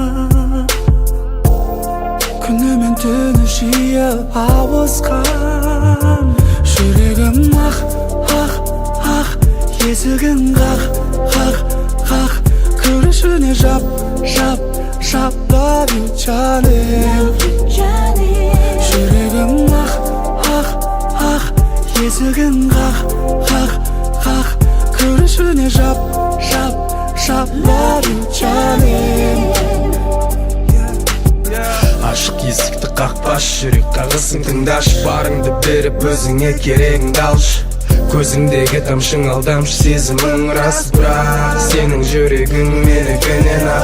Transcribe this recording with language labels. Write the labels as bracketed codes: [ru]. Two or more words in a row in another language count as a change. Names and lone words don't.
[kk] Күні мен түні жиі ауысқан. Жүрегім ақ, ақ, ақ, есігін қақ, қақ, қақ. Күрішіне жап, жап, жап. [en] Love you, [kk] жаным. Жүрегім ақ, ақ, ақ, есігін қақ, қақ, қақ. Күрішіне жап, жап, жап. [en] Love you, [kk] жаным. Ашық есікті қақпаш, жүрек қағысын тыңдаш. Барыңды беріп өзіңе керегіңді алшы. Көзіңдегі тамшың алдамшы, сезімің рас, бірақ сенің жүрегің менікінен ақ.